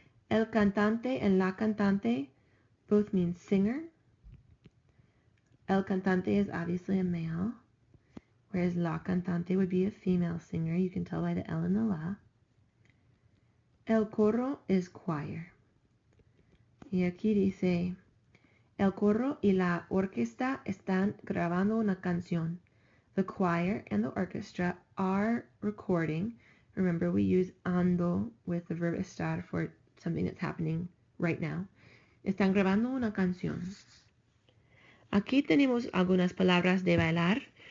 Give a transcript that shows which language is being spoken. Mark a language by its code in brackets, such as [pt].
[en] El cantante and la cantante both mean singer. El cantante is obviously a male, whereas la cantante would be a female singer. You can tell by the L and the la. El coro is choir. [es] Y aquí dice, el coro y la orquesta están grabando una canción. [en] The choir and the orchestra are recording. Remember, we use ando with the verb estar for something that's happening right now. [es] Están grabando una canción. Aquí tenemos algunas palabras de bailar.